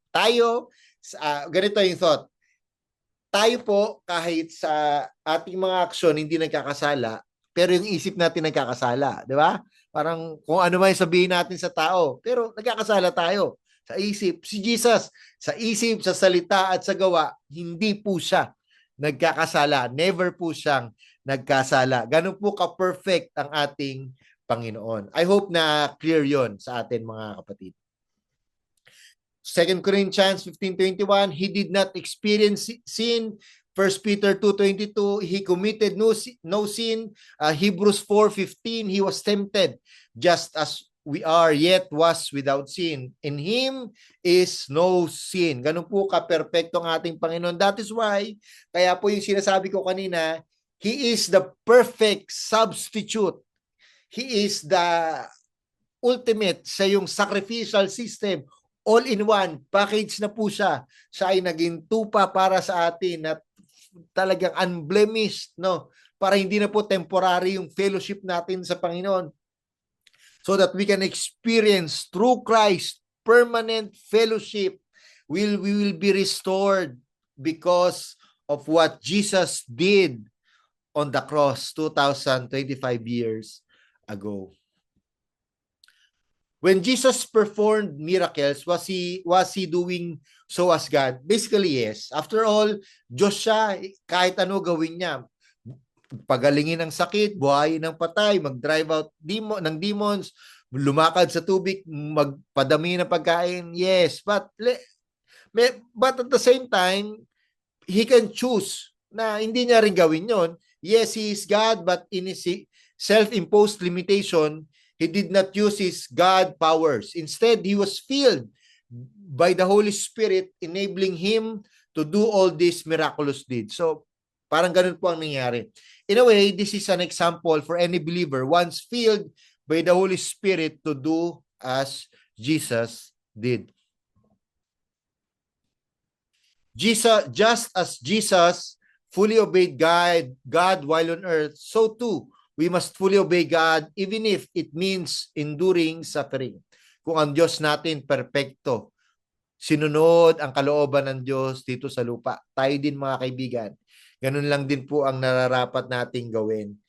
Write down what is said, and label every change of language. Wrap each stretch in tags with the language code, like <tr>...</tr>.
<tl>Tayo, ganito yung thought. Tayo po, kahit sa ating mga aksyon hindi nagkakasala, pero yung isip natin nagkakasala. Di ba? Parang kung ano man sabihin natin sa tao, pero nagkakasala tayo. Sa isip, si Jesus, sa isip, sa salita at sa gawa, hindi po siya nagkakasala. Never po siyang nagkasala. Ganun po ka-perfect ang ating Panginoon.</tl> <en>I hope</en> <tl>na clear yon sa atin, mga kapatid.</tl> <en>2 Corinthians 15:21, he did not experience sin. 1 Peter 2:22, he committed no sin. Hebrews 4:15, he was tempted just as we are, yet was without sin. In him is no sin.</en> <tl>Ganun po ka-perfecto ang ating Panginoon.</tl> <en>That is why,</en> <tl>kaya po yung sinasabi ko kanina,</tl> <en>he is the perfect substitute. He is the ultimate, sa yung sacrificial system.</en> <tl>All-in-one, package na po siya. Siya ay naging tupa para sa atin at talagang unblemished, no? Para hindi na po temporary yung fellowship natin sa Panginoon.</tl> <en>So that we can experience through Christ permanent fellowship. We will be restored because of what Jesus did on the cross 2,025 years ago. When Jesus performed miracles, was he doing so as God? Basically, yes.</en> <tl>After all, Diyos siya, kahit ano gawin niya. Pagalingin ng sakit, buhayin ng patay, mag-drive out ng demons, lumakad sa tubig, magpadami ng pagkain.</tl> <en>Yes, but at the same time, he can choose</en> <tl>na hindi niya rin gawin yon.</tl> <en>Yes, he is God, but in his self-imposed limitation, he did not use his God powers. Instead, he was filled by the Holy Spirit, enabling him to do all these miraculous deeds.</en> <tl>So, parang ganun po ang nangyari.</tl> <en>In a way, this is an example for any believer once filled by the Holy Spirit to do as Jesus did. Just as Jesus fully obeyed God while on earth, so too we must fully obey God even if it means enduring suffering.</en> <tl>Kung ang Diyos natin perpekto, sinunod ang kalooban ng Diyos dito sa lupa. Tayo din mga kaibigan. Ganun lang din po ang nararapat nating gawin.</tl>